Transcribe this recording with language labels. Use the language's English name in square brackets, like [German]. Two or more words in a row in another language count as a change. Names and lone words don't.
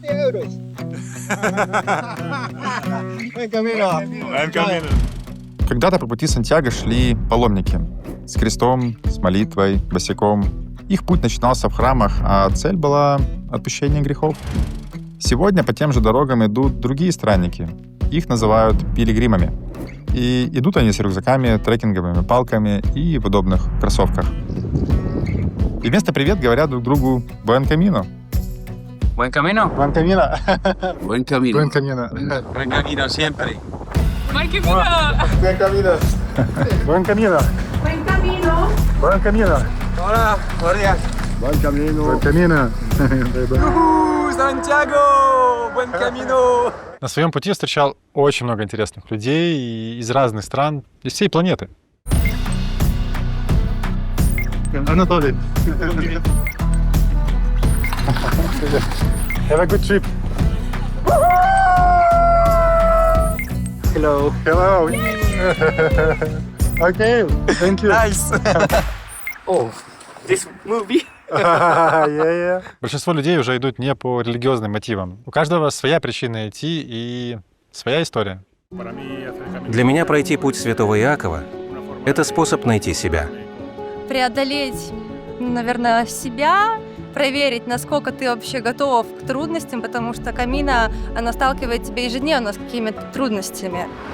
[Spanish] Buen camino. Buen camino! [Russian] Когда-то по пути Сантьяго шли паломники с крестом, с молитвой, босиком. Их путь начинался в храмах, а цель была отпущение грехов. Сегодня по тем же дорогам идут другие странники. Их называют пилигримами. И идут они с рюкзаками, трекинговыми палками и в удобных кроссовках. И вместо «привет» говорят друг другу [Spanish] «Buen camino». Buen camino. Buen camino. Buen camino. Buen camino. Buen camino siempre. Buen camino. Buen camino. Buen camino. Buen camino. Buen camino. Hola, buenos días. Buen camino. Сантьяго! Buen camino. [Russian] На своем пути я встречал очень много интересных людей из разных стран, из всей планеты. Анатолий. [English] Have a good trip. Hello. Hello. Okay, thank you. Nice. Oh, this movie. Yeah. [Russian] Большинство людей уже идут не по религиозным мотивам. У каждого своя причина идти и своя история. Для меня пройти путь святого Иакова — это способ найти себя. Преодолеть, наверное, себя, проверить, насколько ты вообще готов к трудностям, потому что Камино, она сталкивает тебя ежедневно с какими-то трудностями.